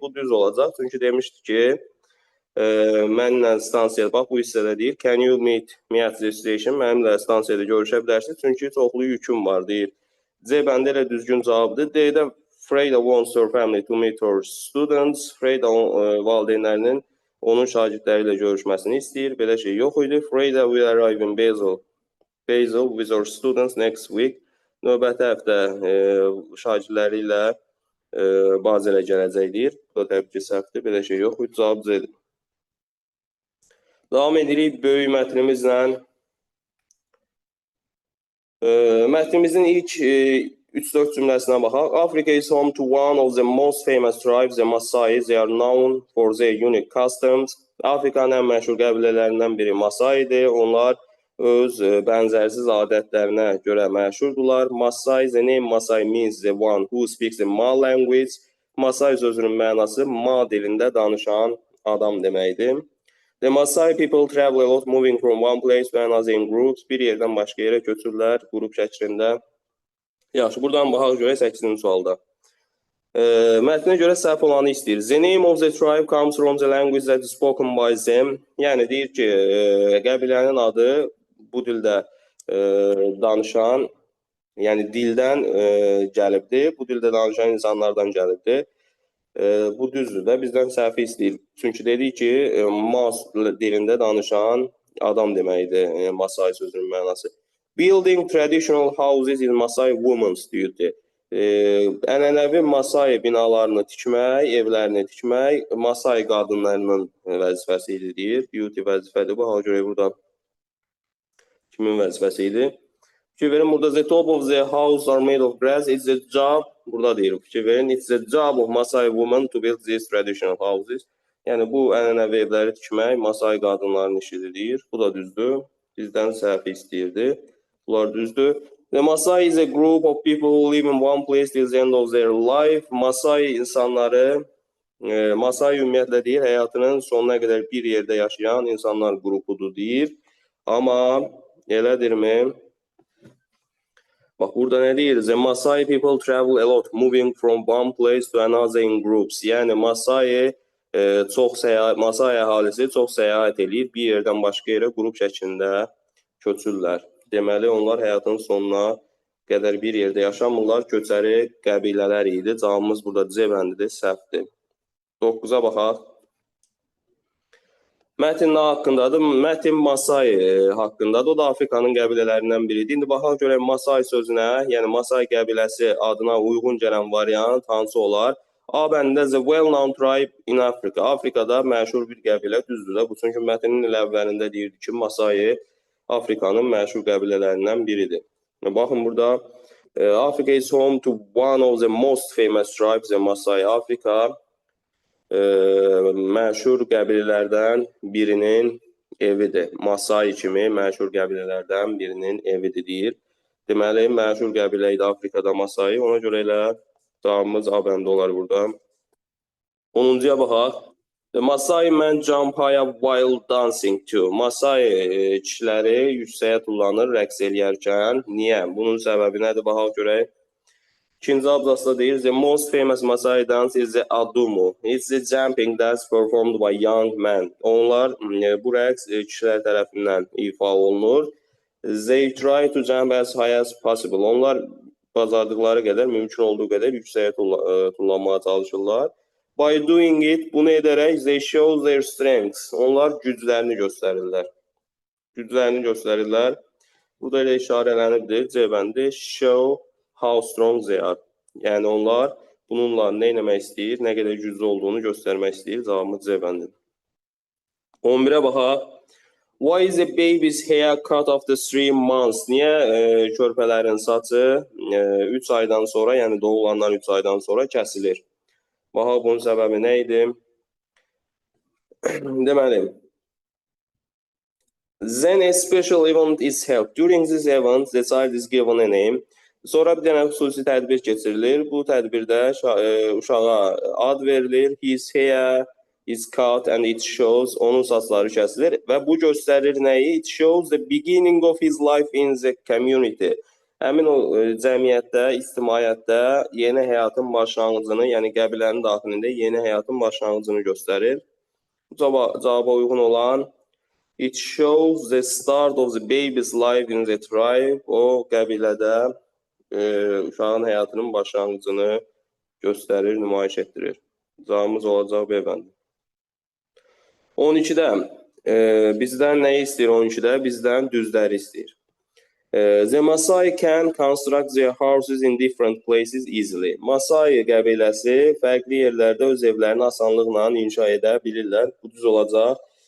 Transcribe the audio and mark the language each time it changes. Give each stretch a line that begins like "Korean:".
Azerbaijani: Bu düz olacaq, çünki demişdi ki, mənimlə stansiyada, bax bu hissədə deyir,
English: can you meet me at the station?
Azerbaijani: Mənimlə stansiyada görüşə bilərsiniz, çünki çoxlu yüküm var deyir. C bəndə elə düzgün cavabdır.
English: D-də Freyda wants her family to meet her students.
Azerbaijani: Freyda valideynlərinin onun şagirdləri ilə görüşməsini istəyir. Belə şey yox idi.
English: Freyda will arrive in Basel with her students next week.
Azerbaijani: Növbəti həftə şagirdləri ilə Bazelə gələcək deyir. Bu da təbii ki, səhvdir. Belə şey yox idi. Cavab C-dir. Davam edirik böyük mətnimizlə. Mətnimizin ilk 3-4 cümləsinə baxaq.
English: Africa is home to one of the most famous tribes, the Maasai. They are known for their unique customs.
Azerbaijani: Afrikanın ən məşhur qəbilələrindən biri Maasai'dir. Onlar öz bənzərsiz adətlərinə görə məşhurdurlar.
English: Maasai, the name Maasai means the one who speaks the Ma language.
Azerbaijani: Maasai sözünün mənası Ma dilində danışan adam deməkdir.
English: The Maasai people travel a lot, moving from one place to another in groups.
Azerbaijani: Bir yerdən başqa yerə köçürlər, qrup şəklində. Yaxşı, buradan baxaq görək 8-ci sualda. Mətnə görə səhv olanı istəyir.
English: The name of the tribe comes from the language that is spoken by them.
Azerbaijani: Yəni, deyir ki, qəbilənin adı bu dildə danışan, yəni dildən gəlibdir. Bu dildə danışan insanlardan gəlibdir. Bu düzdür də, bizdən səhvi istəyir. Çünki dedik ki, Mas dilində danışan adam deməkdir, Maasai sözünün mənası.
English: Building traditional houses in Maasai women's duty.
Azerbaijani: Ənənəvi Maasai binalarını tikmək, evlərini tikmək Maasai qadınlarının vəzifəsi idi deyir. Duty vəzifədir. Bu hala görə burada kimin vəzifəsi idi? Fikir verin, burada
English: the top of the house are made of grass. It's a job.
Azerbaijani: Burada deyir, fikir verin.
English: It's a job of Maasai women to build these traditional houses.
Azerbaijani: Yəni, bu ənənəvi evləri tikmək Maasai qadınların işidir deyir. Bu da düzdür. Bizdən səhvi istəyirdi. Bunlar düzdür.
English: The Maasai is a group of people who live in one place till the end of their life.
Azerbaijani: Maasai insanları, Maasai ümumiyyətlə deyir, həyatının sonuna qədər bir yerdə yaşayan insanlar qrupudur deyir. Amma elədirmi? Bax, burada nə deyir?
English: The Maasai people travel a lot, moving from one place to another in groups.
Azerbaijani: Yəni, Maasai əhalisi çox səyahət edir, bir yerdən başqa yerə qrup şəklində köçürlər. Deməli, onlar həyatın sonuna qədər bir yerdə yaşamırlar, köçəri qəbilələr idi. Cavabımız burada C bəndidir, səhvdir. 9-a baxaq. Mətn nə haqqındadır? Mətn Maasai haqqındadır. O da Afrikanın qəbilələrindən biridir. İndi baxaq görək Maasai sözünə, yəni Maasai qəbiləsi adına uyğun gələn variant hansı olar? A bəndində
English: the well-known tribe in Africa.
Azerbaijani: Afrikada məşhur bir qəbilə düzdür də. Bu çünki mətnin il əvvəlində deyirdi ki, Maasai Afrikanın məşhur qəbilələrindən biridir. Baxın burada
English: Africa is home to one of the most famous tribes, the Maasai.
Azerbaijani: Afrika məşhur qəbilələrdən birinin evidir. Maasai kimi məşhur qəbilələrdən birinin evidir deyir. Deməli, məşhur qəbilə idi Afrikada Masai. Ona görə elə cavabımız A bəndə olar burada. 10-cuya baxaq.
English: The Masai men jump high while dancing too.
Azerbaijani: Masai kişiləri yüksəyə tullanır rəqs eləyərkən. Niyə? Bunun səbəbi nədir? Baxaq görək. İkinci abzasda deyir,
English: the most famous Masai dance is the Adumu. It's the jumping dance performed by young men.
Azerbaijani: Onlar, bu rəqs kişilər tərəfindən ifa olunur.
English: They try to jump as high as possible.
Azerbaijani: Onlar bacardıqları qədər, mümkün olduğu qədər yüksəyə tullanmağa çalışırlar.
English: By doing it,
Azerbaijani: bunu edərək,
English: they show their strengths.
Azerbaijani: Onlar güclərini göstərirlər. Güclərini göstərirlər. Burada elə işarələnibdir. C bəndi,
English: show how strong they are.
Azerbaijani: Yəni onlar bununla nə etmək istəyir, nə qədər güclü olduğunu göstərmək istəyir. Cavabımız C bəndidir. 11-ə baxaq.
English: Why is a baby's hair cut after 3 months?
Azerbaijani: Niyə körpələrin saçı 3 aydan sonra, yəni doğulandan 3 aydan sonra kəsilir? Baxaq bunun səbəbi nə idi? Deməli,
English: then a special event is held. During this event, the child is given a name.
Azerbaijani: Sonra bir dənə xüsusi tədbir keçirilir. Bu tədbirdə uşağa ad verilir.
English: His hair is cut and it shows.
Azerbaijani: Onun saçları kəsilir və bu göstərir nəyi?
English: It shows the beginning of his life in the community.
Azerbaijani: Həmin o cəmiyyətdə, ictimaiyyətdə yeni həyatın başlanğıcını, yəni qəbilənin daxilində yeni həyatın başlanğıcını göstərir. Bu cavaba uyğun olan
English: it shows the start of the baby's life in the tribe.
Azerbaijani: O qəbilədə uşağın həyatının başlanğıcını göstərir, nümayiş etdirir. Cavabımız olacaq B bəndi. 12-də bizdən nəyi istəyir 12-də? Bizdən düzləri istəyir.
English: The Masai can construct their houses in different places easily.
Azerbaijani: Masai qəbiləsi fərqli yerlərdə öz evlərini asanlıqla inşa edə bilirlər. Bu düz olacaq.